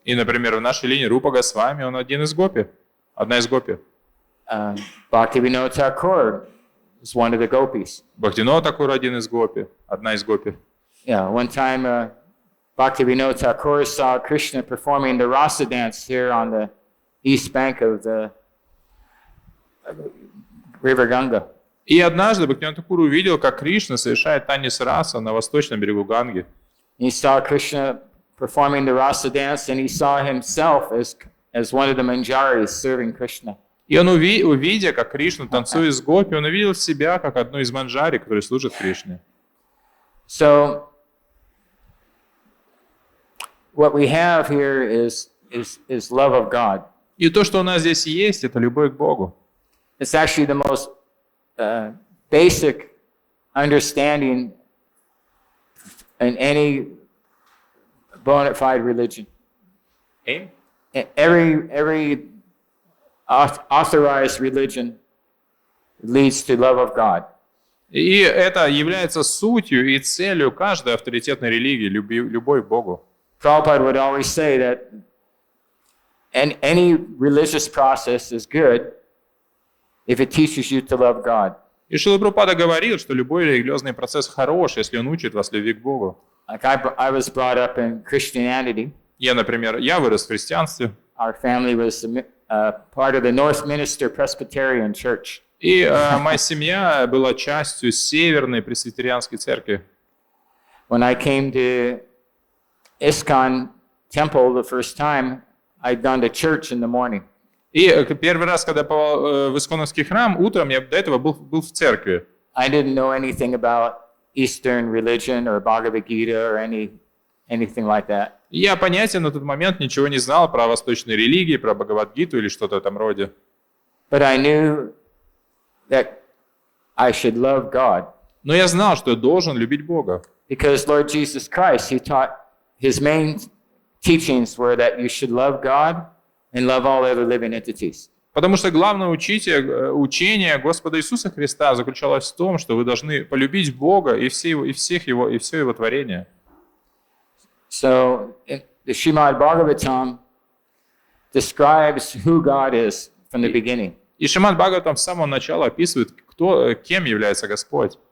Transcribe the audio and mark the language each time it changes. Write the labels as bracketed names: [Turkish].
[Russian] И, например, в нашей линии Рупа Госвами, он один из гопи. Одна из гопи. [English] Bhaktivinoda Thakur is one of the gopis. [Russian] Бхактивинода Тхакур один из гопи. Одна из гопи. [English] Yeah, one time Bhaktivinoda Thakur saw Krishna performing the rasa dance here on the east bank of the river Ganga. [Russian] И однажды Бхактивинода Тхакур увидел, как Кришна совершает танец раса на восточном берегу Ганги. [English] He saw Krishna performing the rasa dance, and he saw himself as one of the manjaris serving Krishna. [Russian] И он, увидя, как Кришна танцует с гопи, он увидел себя как одну из манджари, которые служат Кришне. [English] So, what we have here is love of God. [Russian] И то, что у нас здесь есть, это любовь к Богу. [English] It's actually the most basic understanding in any bona fide religion. Every authorized religion leads to love of God. [Russian] И это является сутью и целью каждой авторитетной религии, любовь к Богу. [English] Prabhupada would always say that any religious process is good if it teaches you to love God. [Russian] И Шрила Прабхупада говорил, что любой религиозный процесс хорош, если он учит вас любви к Богу. [English] Like I was brought up in Christianity. [Russian] Например, я вырос в христианстве. [English] Our family was part of the Northminster Presbyterian Church. [Russian] И моя семья была частью Северной Пресвитерианской церкви. [English] When I came to ISKCON temple the first time, I'd gone to church in the morning. [Russian] И первый раз, когда попал в Исконовский храм, утром я до этого был в церкви. [English] I didn't know anything about Eastern religion or Bhagavad Gita or anything like that. [Russian] Я понятия на тот момент ничего не знал про восточные религии, про Бхагавад-гиту или что-то в этом роде. [English] But I knew that I should love God. [Russian] Но я знал, что я должен любить Бога. [English] Because Lord Jesus Christ, He taught, His main teachings were that you should love God and love all other living entities. [Russian] Потому что главное учение Господа Иисуса Христа заключалось в том, что вы должны полюбить Бога и все Его творения. [English] So, the Śrīmad-Bhāgavatam describes who God is from the beginning. [Russian] И Śrīmad-Bhāgavatam с самого начала описывает, кем является Господь.